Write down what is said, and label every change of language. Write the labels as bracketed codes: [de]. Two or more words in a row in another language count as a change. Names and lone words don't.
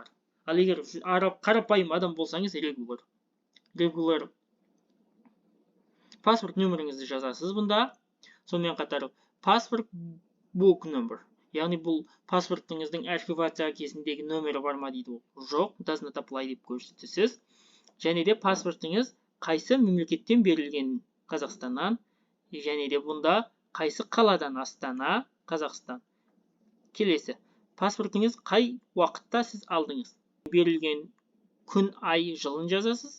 [kk] Ал егер қарапайым адам болсаңыз, regular. Паспорт нөміріңізді жазасыз бұнда. Сонымен қатар паспорт [en] book number. [kk] Яғни бұл паспортыңыздың архивация кезіндегі нөмірі бар ма дейді. Жоқ, [en] does not apply [kk] деп көрсетесіз. Және де паспортыңыз қайсы мемлекеттен берілген? Қазақстаннан. Және де бұнда қайсы қаладан? Астана, Қазақстан. Келесі. Паспортыңыз қай уақытта сіз алдыңыз? Берілген күн, ай, жылын жазасыз.